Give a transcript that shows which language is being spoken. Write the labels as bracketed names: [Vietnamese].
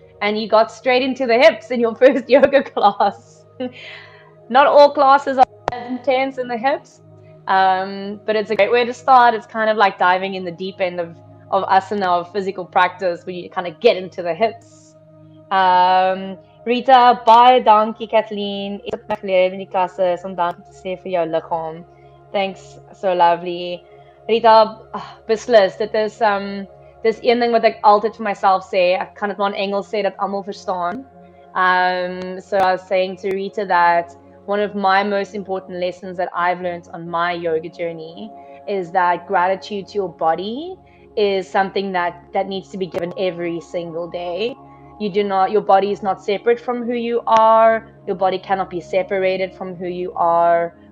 [English] and you got straight into the hips in your first yoga class. Not all classes are as intense in the hips, but it's a great way to start. It's kind of like diving in the deep end of asana, of physical practice, where you kind of get into the hips. [Afrikaans] Rita, baie dankie Kathleen. Ek het my geleer in die klasse om dankie te sê vir jou liggaam. [English] Thanks, so lovely. [Afrikaans] Rita, beslis, dis een ding wat ek altyd vir myself sê. Ek kan dit maar in Engels sê dat almal verstaan. [English] So I was saying to Rita that one of my most important lessons that I've learned on my yoga journey is that gratitude to your body is something that needs to be given every single day. Your body is not separate from who you are. Your body cannot be separated from who you are.